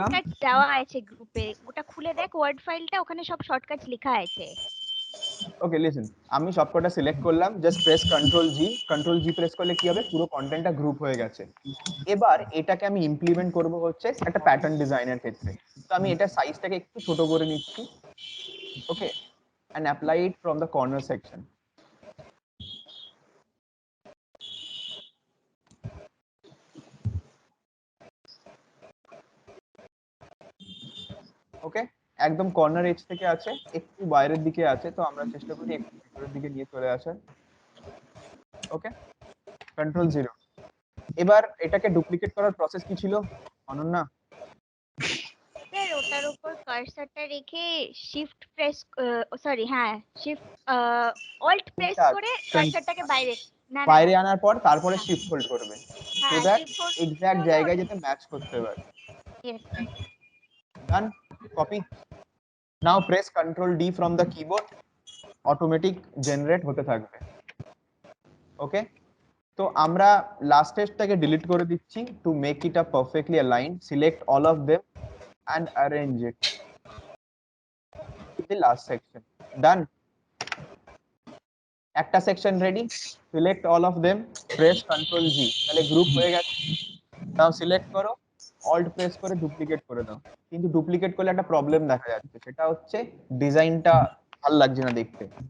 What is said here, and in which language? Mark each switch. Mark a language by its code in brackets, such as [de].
[bn] Shortcut দেওয়া আছে গ্রুপে, ওটা খুলে দেখ ওয়ার্ড ফাইলটা, ওখানে সব শর্টকাট লেখা আছে। ওকে লিসেন, আমি সবকটা সিলেক্ট করলাম, জাস্ট প্রেস কন্ট্রোল জি প্রেস করলে কি হবে, পুরো কন্টেন্টটা গ্রুপ হয়ে গেছে। এবার এটাকে আমি ইমপ্লিমেন্ট করব হচ্ছে একটা প্যাটার্ন ডিজাইনের ক্ষেত্রে। তো আমি এটা সাইজটাকে একটু ছোট করে নিচ্ছি। ওকে, [en] and apply it from the corner section. [bn] ওকে, একদম কর্নার এজ থেকে আছে, একটু বাইরের দিকে আছে, তো আমরা চেষ্টা করি একটু ভিতরের দিকে নিয়ে চলে আসার। ওকে, কন্ট্রোল 0। এবার এটাকে ডুপ্লিকেট করার প্রসেস কি ছিল অনন্যা? স্যার ওটার উপর কার্সারটা রেখে শিফট প্রেস, সরি হ্যাঁ শিফট অল্ট প্রেস করে কার্সারটাকে বাইরে বাইরে আনার পর তারপরে শিফট হোল্ড করবে, সো হ্যাঁ [en] that [bn] শিফট হোল্ড এক্সাক্ট জায়গায় যাতে ম্যাচ করতে পারে। [en] Done. Copy. Now press Ctrl D from the keyboard. [bn] Automatic generate হতে থাকবে। ওকে, তো আমরা লাস্ট স্টেজটাকে ডিলিট করে দিচ্ছি [en] To make it a perfectly aligned. Select all of them and arrange it in the last section. Done. [bn] একটা section ready, [en] select all of them, [bn] press control জি, তাহলে group হয়ে গেছে। নাও সিলেক্ট করো, অল্ট প্রেস করে duplicate করে দাও। কিন্তু duplicate করলে একটা প্রবলেম দেখা যাচ্ছে, সেটা হচ্ছে ডিজাইনটা ভালো লাগছে না দেখতে।